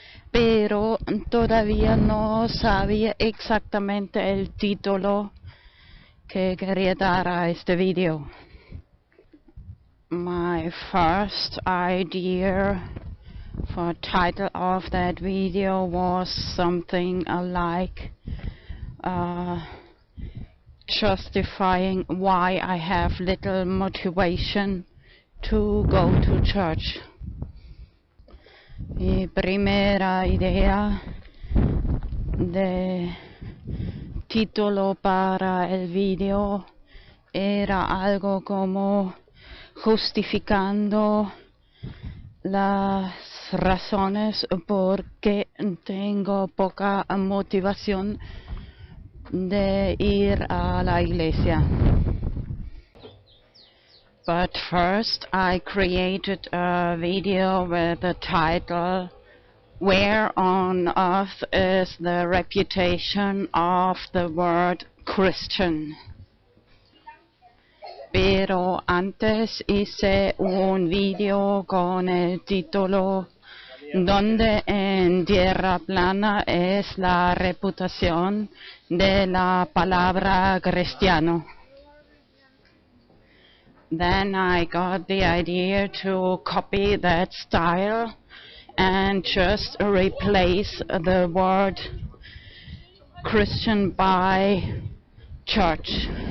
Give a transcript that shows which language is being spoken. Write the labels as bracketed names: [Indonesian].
[Spanish] Pero todavía no sabía exactamente el título que quería dar a este video. [English] My first idea for title of that video was something like justifying why I have little motivation to go to church. [Spanish] Mi primera idea de título para el video era algo como justificando las razones por que tengo poca motivación de ir a la iglesia. [English] But first I created a video with the title "Where on Earth is the Reputation of the Word Christian?" [Spanish] Pero antes hice un video con el título ¿Dónde en tierra plana es la reputación de la palabra cristiano? [English] Then I got the idea to copy that style and just replace the word Christian by church.